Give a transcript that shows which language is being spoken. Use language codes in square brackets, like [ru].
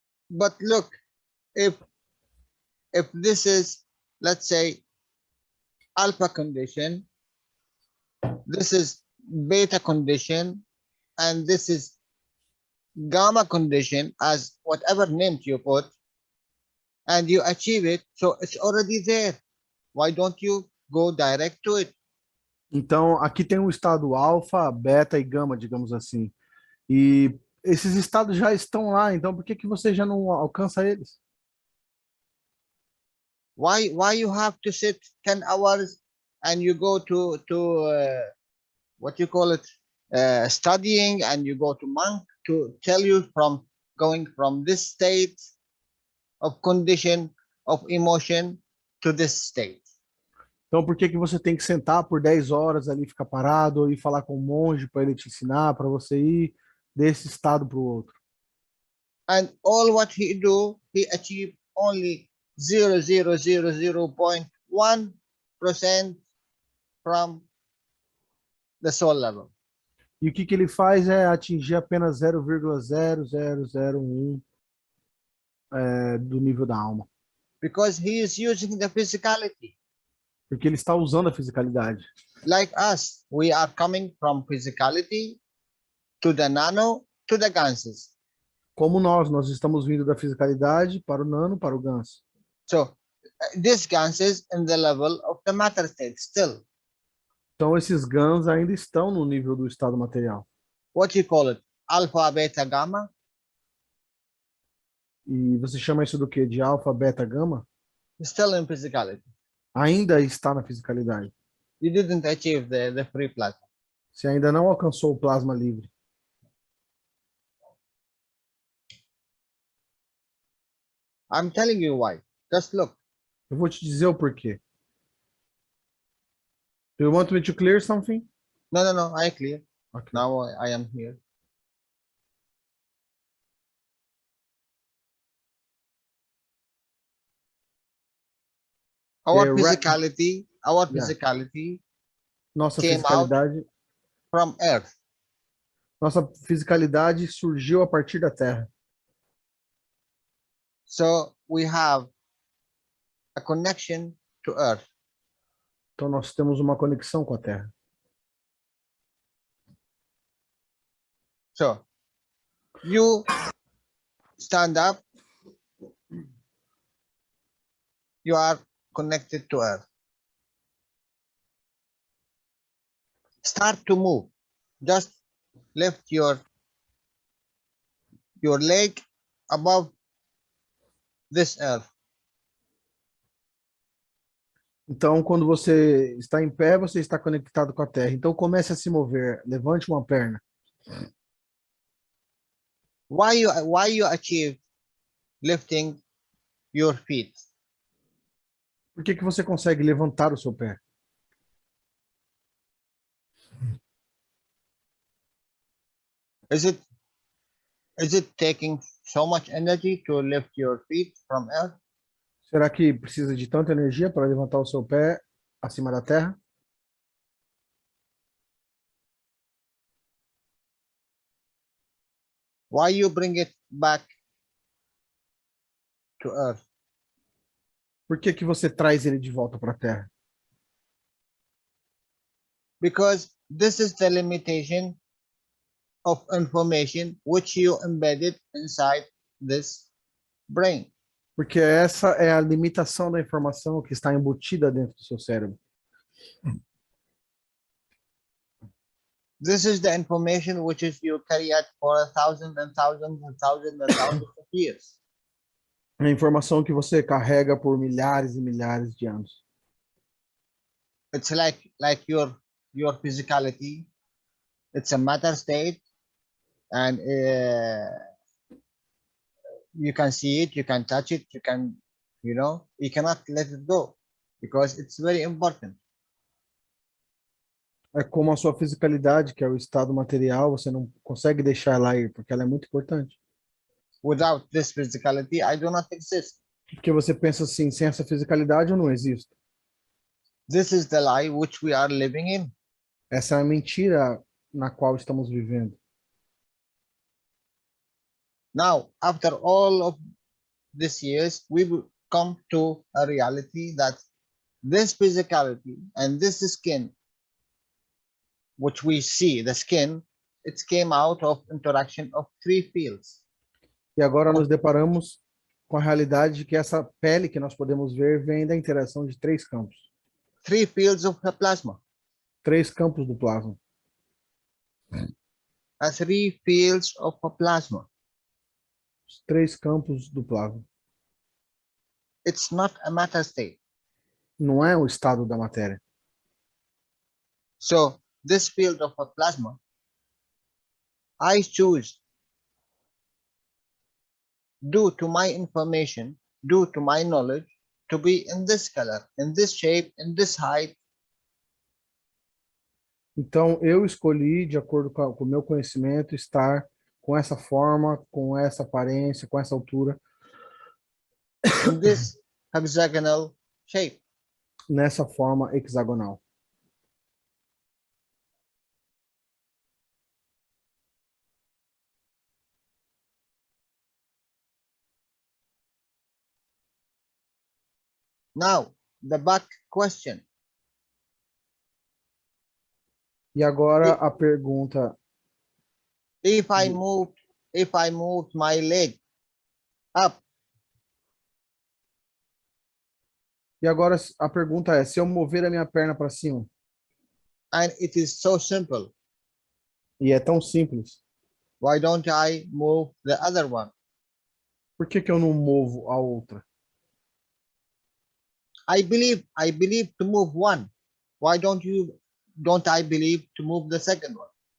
[en] But look, if this is, let's say, alpha condition, this is beta condition, and this is gamma condition, as whatever name you put, and you achieve it, so it's already there. Why don't you go direct to it? [pt] Então, aqui tem o estado alfa, beta e gama, digamos assim. E esses estados já estão lá, então por que você já não alcança eles? [en] Why you have to sit 10 hours and you go to what you call it, studying, and you go to monk to tell you from going from this state of condition of emotion to this state? [pt] Então, por que você tem que sentar por 10 horas ali, ficar parado, ou ir falar com o monge para ele te ensinar, para você ir desse estado para o outro? [en] And all what he do, he achieve only 0.1% from the soul level. [pt] E o que ele faz é atingir apenas 0,0001 do nível da alma. [en] Because he is using the physicality. [pt] Porque ele está usando a fisicalidade. [en] Like us, we are coming from physicality to the nano to the ganses. [pt] Como nós estamos vindo da fisicalidade para o nano, para o ganso. [en] So this ganses in the level of the matter state still. [pt] Então esses gans ainda estão no nível do estado material. [en] What you call it? Alpha, beta, gamma? [pt] E você chama isso do quê? De alfa, beta, gama? [en] Still in physicality. [pt] Ainda está na fisicalidade. [en] You didn't achieve the free plasma. [pt] Você ainda não alcançou o plasma livre. [en] I'm telling you why. Just look. [pt] Eu vou te dizer o porquê. [en] Do you want me to clear something? No, I clear. Okay. Now I am here. Our The physicality, our Yeah. physicality [pt] Nossa [en] came out [pt] fisicalidade, [en] from Earth. [pt] nossa fisicalidade surgiu a partir da Terra. [en] So we have a connection to Earth. [pt] Então nós temos uma conexão com a Terra. [en] So you stand up, you are connected to Earth. Start to move. Just lift your leg above this earth. [pt] Então, quando você está em pé, você está conectado com a Terra. Então, comece a se mover. Levante uma perna. [en] Why you achieve lifting your feet? [pt] Por que que você consegue levantar o seu pé? [en] Is it taking so much energy to lift your feet from earth? [pt] Será que precisa de tanta energia para levantar o seu pé acima da Terra? [en] Why you bring it back to earth? [pt] Por que que você traz ele de volta para a Terra? [en] Because this is the limitation of information which you embedded inside this brain. [pt] Porque essa é a limitação da informação que está embutida dentro do seu cérebro. [en] This is the information which is you carry out for 1,000 and thousands and thousands and thousands of years. [pt] É a informação que você carrega por milhares e milhares de anos. [en] It's like your physicality. It's a matter state, and you can see it, you can touch it, you can, you cannot let it go because it's very important. [pt] É como a sua fisicalidade, que é o estado material, você não consegue deixar ela ir, porque ela é muito importante. [en] Without this physicality, I do not exist. [pt] Porque você pensa assim, sem essa fisicalidade eu não existo. [en] This is the lie which we are living in. [pt] Essa é a mentira na qual estamos vivendo. [en] Now, after all of these years, we will come to a reality that this physicality and this skin, which we see, the skin, it came out of interaction of three fields. [pt] E agora nos deparamos com a realidade de que essa pele que nós podemos ver vem da interação de três campos. [en] Three fields of the plasma. [pt] Três campos do plasma. [en] Three fields of a plasma. [pt] Os três campos do plasma. [en] It's not a matter state. [pt] Não é o estado da matéria. [en] So this field of a plasma, I choose, due to my information, due to my knowledge, to be in this color, in this shape, in this height. [pt] Então, eu escolhi, de acordo com o meu conhecimento, estar com essa forma, com essa aparência, com essa altura, [en] In this hexagonal shape. [pt] nessa forma hexagonal. [en] Now, the back question. [pt] E agora a pergunta, [en] If I moved my leg up, [pt] é, se eu mover a minha perna para cima, [en] and it is so simple, [pt] e é tão simples, [en] why don't I move the other one? [pt] Por que que eu não movo a outra? [en] I believe to move one. Why don't I believe to move the second one?